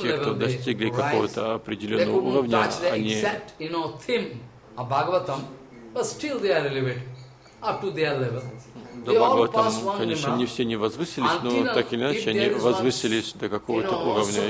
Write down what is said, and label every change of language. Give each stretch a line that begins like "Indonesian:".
Russian: те, кто достигли какого-то определенного уровня, они.
English: They could touch the exact, theme of Bhagavatam, but still they are relevant up to their level.
Russian: До Бхагаватам, конечно, не все не возвысились, но так или иначе они возвысились до какого-то уровня.